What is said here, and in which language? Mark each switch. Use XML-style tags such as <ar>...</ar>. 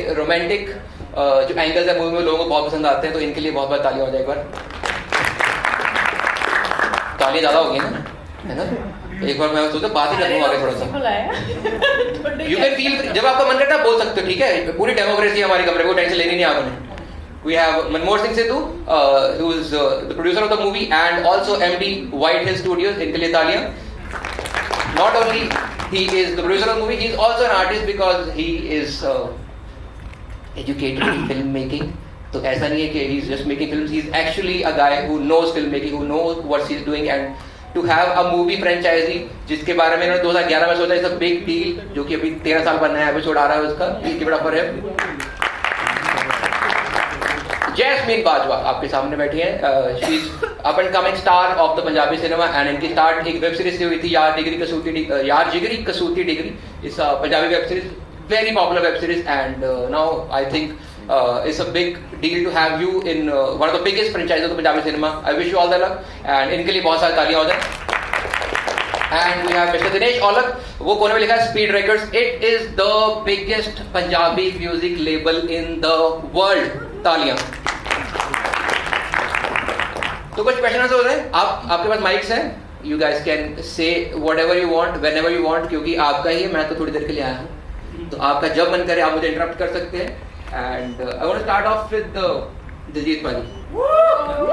<hi>Romantic जो angles है movie में लोगों को बहुत पसंद आते हैं तो इनके लिए बहुत बहुत तालियां हो जाए एक बार तालियां ज्यादा होगी ना है ना एक बार मैं सोचा बात ही करूंगा आगे थोड़ा सा</hi> <en>you can feel</en> <hi>जब आपका मन करता है बोल सकते हो ठीक है पूरी डेमोक्रेसी हमारे कमरे को टेंशन लेनी नहीं आपने</hi> <en>We have Manmohan Singh Sidhu, who is the producer of the movie and also MD White Hill Studios.</en> <hi>इनके लिए तालियां.</hi> <en>Not only he is the producer of the movie, he is also an artist because he is educated in filmmaking.</en> <hi>तो ऐसा नहीं है कि</hi> <en>he is just making films, he is actually a guy who knows film making, who knows what he is doing, and to have a movie franchise</en> <hi>जिसके बारे में इन्होंने 2011 में सोचा,</hi> <en>is a big deal,</en> <hi>जो कि अभी 13 साल बाद नया एपिसोड आ रहा है उसका,</hi> <en>Please give it up for him.</en> <hi>Jasmine Bajwa आपके सामने बैठी हैं,</hi> <en>she is up and coming star of the Punjabi cinema, and</en> <hi>इनकी स्टार्ट एक वेब सीरीज</hi> <en>से हुई थी, यार जिगरी कसूती डिग्री, इस Punjabi web series, very popular web series, and now I think it's a big deal to have you in one of the biggest franchises of the Punjabi cinema. I wish you all the luck, and</en> <hi>इनके लिए बहुत सारी तालियां हो जाए।</hi> <en>And we have Mr. Dinesh Aulak,</en> <hi>वो कोने में लिखा है</hi> <en>Speed Records, it is the biggest Punjabi music label in the world,</en> <hi>तालियां। तो कुछ क्वेश्चन हो रहे हैं, आपके पास माइक्स हैं,</hi> <en>you guys can say whatever you want,</en> <hi>whenever you want, क्योंकि आपका ही है, मैं तो थोड़ी देर के लिए आया हूँ, तो आपका जब मन करे आप मुझे इंटरप्ट कर सकते हैं।</hi> <en>And I want to start off with Diljit paaji.</en>